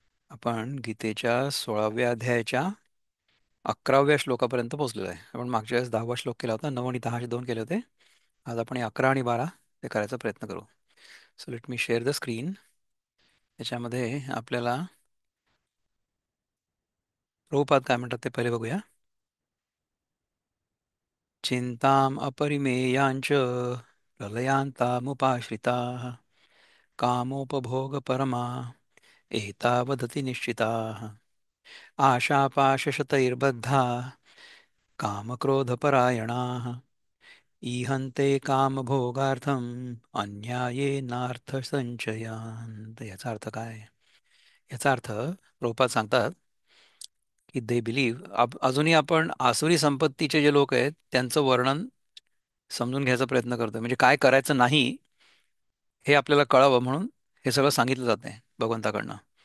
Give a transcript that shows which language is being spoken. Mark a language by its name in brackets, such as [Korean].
[Marathi] आपण गीतेच्या 16व्या अध्यायाच्या 11व्या श्लोकापर्यंत पोहोचलेलो आहे. आपण मागच्या वेळेस 10वा श्लोक केला होता. 9 आणि 10 असे 2 केले होते. आज आपण 11 आणि 12 ते करायचा प्रयत्न करू. [English] So let me share the screen. [Marathi] त्याच्यामध्ये आपल्याला प्रभुपाद काय म्हणतात ते पहिले बघूया. [Sanskrit] चिंताम् अपरिमेयाञ्च प्रलयान्तामुपाश्रिताः कामोपभोगपरमा एतावदति निश्चिताः आशापाशशतैर्बद्धाः कामक्रोधपरायणाः ईहन्ते कामभोगार्थम् अन्यायेनार्थसंचयान्. [Marathi] तर याचा अर्थ काय? याचा अर्थ प्रभुपाद सांगतात की [English] they believe, [Marathi] अजूनही आपण आसुरी संपत्तीचे जे लोक आहेत त्यांचं वर्णन समजून घ्यायचा प्रयत्न करतोय. म्हणजे काय करायचं नाही हे आपल्याला कळावं म्हणून हे सगळं सांगितलं जातंय भगवंताकडनं.